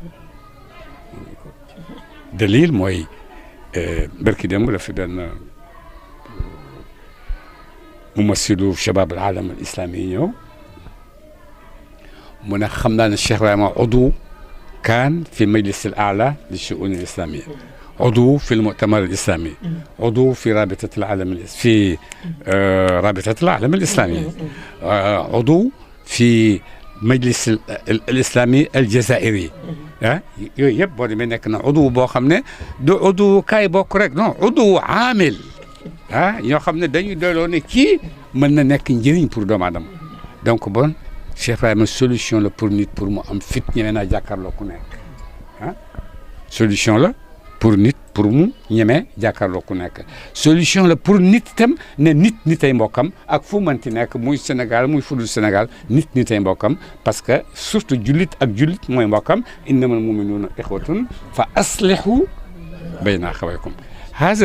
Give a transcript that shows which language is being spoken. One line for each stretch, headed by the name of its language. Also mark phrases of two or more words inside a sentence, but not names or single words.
Wolof: dalil mooy barki démb la fi benn
Arabic: ممثل شباب العالم الإسلامي
Wolof: yi ñëw mu ne xam naa ne Cheikh Ibrahima udu kaan fi
Arabic: المجلس الأعلى للشؤون الإسلامية عضو في المؤتمر الإسلامي عضو في رابطة العالم في رابطة العالم الإسلامي عضو في مجلس الإسلامي الجزائري
Wolof: yooyu yëpp boo demee nekk na عضو boo xam ne du عضو kaay bokk rek non عضو عامل ñoo xam ne dañuy doyloo ne kii mën na nekk njëriñ pour doomu aadama
French: donc bon
Wolof: Cheikh Ibrahima solution la pour nit pour mu am fit ñeme naa jàkkaarloo ku nekk solution la pour nit pour mu ñeme jàkkaarloo ku nekk solution la pour nit itam ne nit ay mbokkam ak fu mënti nekk muy Sénégal muy fudul Sénégal nit ay mbokkam
French: parce que surtout
Wolof: jullit ak jullit mooy mbokkam
Arabic: إنما المؤمنون إخوة فأصلحوا بين أخويكم
Wolof: haza